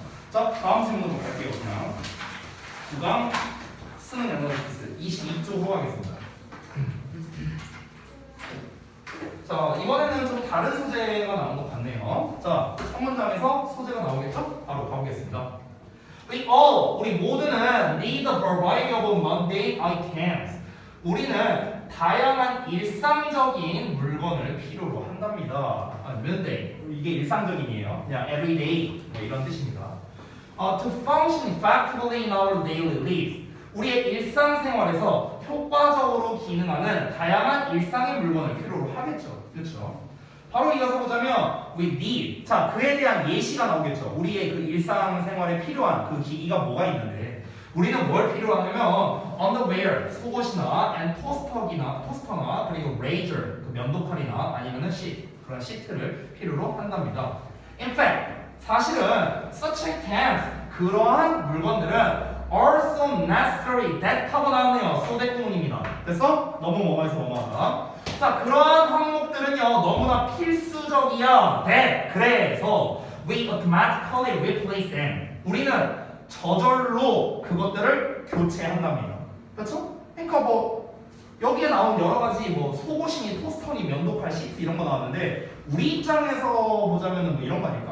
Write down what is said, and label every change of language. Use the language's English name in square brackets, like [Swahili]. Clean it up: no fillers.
[Korean] 자, 다음 질문으로 갈게요. 그냥 구강 쓰는 애널리시스 22쪽으로 하겠습니다. 자, 이번에는 좀 다른 소재가 나온 것 같네요. 자, 첫 문장에서 소재가 나오겠죠? 바로 가보겠습니다. 우리 모두는 [English] need a variety of mundane items. [Korean] 우리는 다양한 일상적인 물건을 필요로 한답니다. mundane. 이게 일상적인이에요. 그냥 everyday 뭐 이런 뜻입니다. [English] To function effectively in our daily lives. [Korean] 우리의 일상생활에서 효과적으로 기능하는 다양한 일상의 물건을 필요로 하겠죠. 그렇죠? 바로 이어서 보자면 [English] we need. [Korean] 자, 그에 대한 예시가 나오겠죠. 우리의 그 일상생활에 필요한 그 기기가 뭐가 있는데 우리는 뭘 필요로 하냐면 underwear, 속옷이나 and 토스터나 그리고 razor, 그 면도칼이나 아니면은 sheet, 그런 시트를 필요로 한답니다. [English] In fact, [Korean] 사실은 [English] such items, [Korean] 그러한 물건들은 [English] are so necessary that [Korean] 하고 나왔네요. [English] so that [Korean] 구문입니다. 됐어? 너무 뭐뭐해서 뭐뭐하다. 자, 그러한 항목들은요 너무나 필수적이야. [English] that, [Korean] 그래서 [English] we automatically replace them. [Korean] 우리는 저절로 그것들을 교체한답니다. 그렇죠? 그러니까 뭐 여기에 나온 여러 가지 뭐 속옷이니 토스터니 면도칼 시트 이런 거 나왔는데 우리 입장에서 보자면은 뭐 이런 거 아닐까?